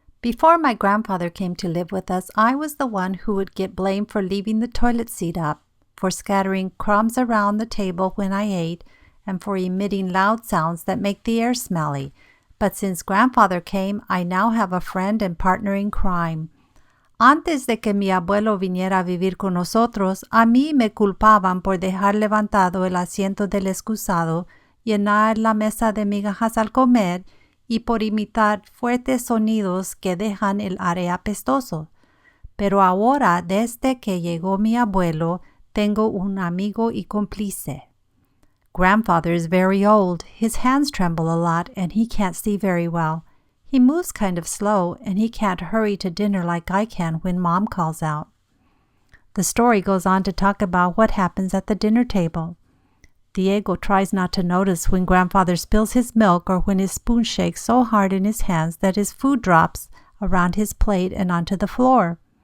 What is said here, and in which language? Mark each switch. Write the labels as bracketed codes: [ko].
[en] Before my grandfather came to live with us, I was the one who would get blamed for leaving the toilet seat up, for scattering crumbs around the table when I ate, and for emitting loud sounds that make the air smelly. But since grandfather came, I now have a friend and partner in crime. [es] Antes de que mi abuelo viniera a vivir con nosotros, a mí me culpaban por dejar levantado el asiento del excusado, llenar la mesa de migajas al comer, y por imitar fuertes sonidos que dejan el aire apestoso. Pero ahora, desde que llegó mi abuelo, tengo un amigo y cómplice. [en] Grandfather is very old, his hands tremble a lot, and he can't see very well. He moves kind of slow, and he can't hurry to dinner like I can when Mom calls out. The story goes on to talk about what happens at the dinner table. Diego tries not to notice when grandfather spills his milk or when his spoon shakes so hard in his hands that his food drops around his plate and onto the floor.